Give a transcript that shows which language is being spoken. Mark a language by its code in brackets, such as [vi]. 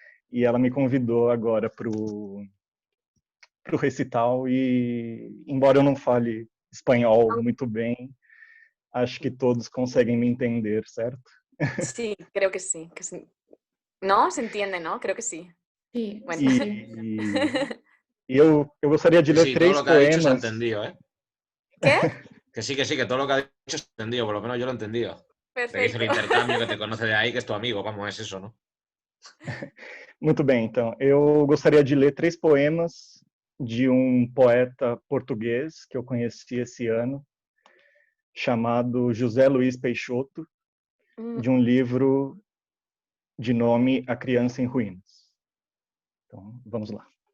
[pt] E ela me convidou agora para o recital e, embora eu não fale espanhol muito bem, acho que todos conseguem me entender, certo? [es] Sí, creo que sí. ¿No? ¿Se entiende, no? Creo que sí. Sí. Bueno. [pt] E eu gostaria de ler três [es] todo lo que [pt] poemas. [es] Ha dicho se ha entendido, ¿eh? ¿Qué? Que sí, que todo lo que ha dicho se ha entendido, por lo menos yo lo he entendido. Perfecto. Que hizo el intercambio, que te conoce de ahí, que es tu amigo, vamos, es eso, ¿no? [pt] Muito bem, então, eu gostaria de ler 3 poemas de um poeta português que eu conheci esse ano, chamado José Luiz Peixoto, de um livro de nome A Criança em Ruínas. Então, vamos lá.